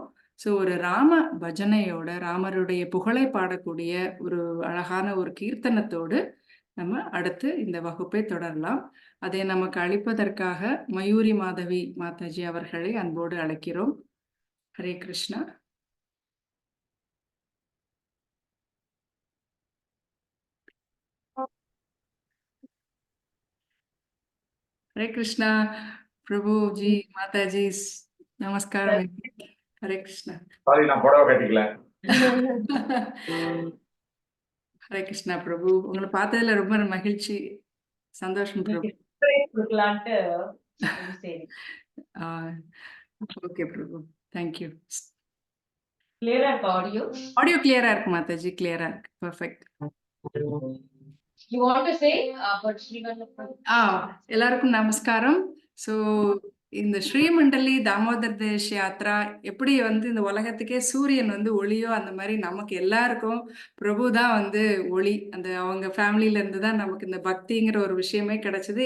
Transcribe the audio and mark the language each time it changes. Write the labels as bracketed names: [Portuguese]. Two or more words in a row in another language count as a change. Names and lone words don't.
[Tamil] ஸோ ஒரு ராம பஜனையோட ராமருடைய புகழை பாடக்கூடிய ஒரு அழகான ஒரு கீர்த்தனத்தோடு நம்ம அடுத்து இந்த வகுப்பை தொடரலாம். அதை நமக்கு அளிப்பதற்காக மயூரி மாதவி மாதாஜி அவர்களை அன்போடு அழைக்கிறோம். ஹரே கிருஷ்ணா. [Hindi] हरे कृष्णा प्रभु जी, माता जी, नमस्कार. हरे कृष्णा. [Tamil] சாரி, நான் புடவை கட்டிக்கல. ஹரே கிருஷ்ணா பிரபு, உங்களை பார்த்ததுல ரொம்ப மகிழ்ச்சி, சந்தோஷம் பிரபு. ஓகே பிரபு, தேங்க்யூ. கிளியரா இருக்கு ஆடியோ? ஆடியோ கிளியரா இருக்கு மாதாஜி, கிளியரா இருக்கு. பெர்ஃபெக்ட். [English] You want to say about Srivanna? [Tamil] எல்லாருக்கும் நமஸ்காரம். ஸோ இந்த ஸ்ரீமண்டலி தாமோதர் தேஷ் யாத்ரா எப்படி வந்து இந்த உலகத்துக்கே சூரியன் வந்து ஒளியோ, அந்த மாதிரி நமக்கு எல்லாருக்கும் பிரபு தான் வந்து ஒளி. அந்த அவங்க ஃபேமிலியில இருந்து தான் நமக்கு இந்த பக்திங்கிற ஒரு விஷயமே கிடைச்சது.